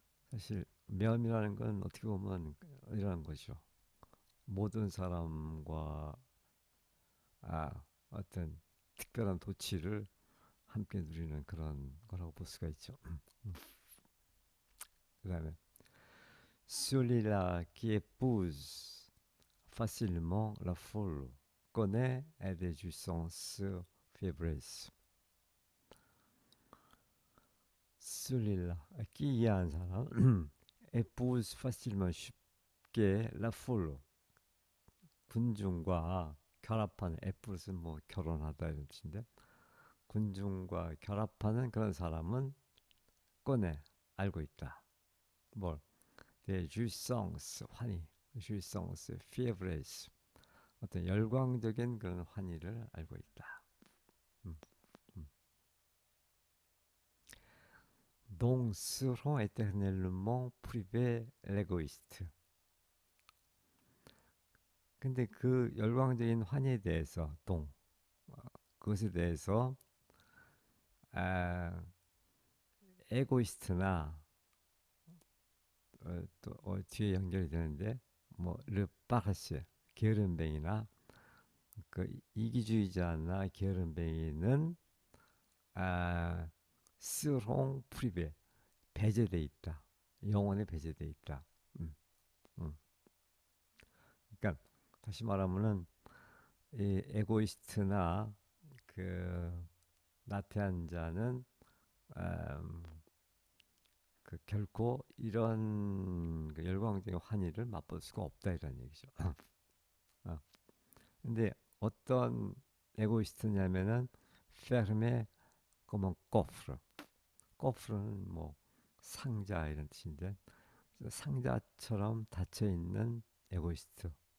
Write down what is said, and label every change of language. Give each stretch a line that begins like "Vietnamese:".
Korean: 사실 매음이라는 건 어떻게 보면 이런 거죠. 모든 사람과 어떤 특별한 도취를 함께 누리는 그런 거라고 볼 수가 있죠. 그 다음에
French: celui-là qui épouse facilement la foule connaît et des jouissances fébrilles. celui-là qui
Korean: 이해한 사람
French: épouse facilement
Korean: 쉽게
French: la foule
Korean: 군중과 결합하는 épouse 뭐 결혼하다 이런 뜻인데 군중과 결합하는 그런 사람은 꺼내 알고 있다. 뭘?
French: des jouissances
Korean: 환희,
French: jouissances fiévreuses
Korean: 어떤 열광적인 그런 환희를 알고 있다.
French: dont seront éternellement privés l'égoïste.
Korean: 근데 그 열광적인 환희에 대해서 그것에 대해서 에고이스트나 또 뒤에 연결이 되는데 뭐 르파르시 게으름뱅이나 그 이기주의자나 게으름뱅이는 스롱 프리베 배제돼 있다. 영원히 배제돼 있다. 그러니까 다시 말하면은 이 에고이스트나 그 나태한 자는 그 결코 이런 그 열광적인 환희를 맛볼 수가 없다 이런 얘기죠. 근데 어떤 에고이스트냐면은
French: fermé comme un coffre.
Korean: coffre는 뭐 상자 이런 뜻인데 상자처럼 닫혀 있는 에고이스트.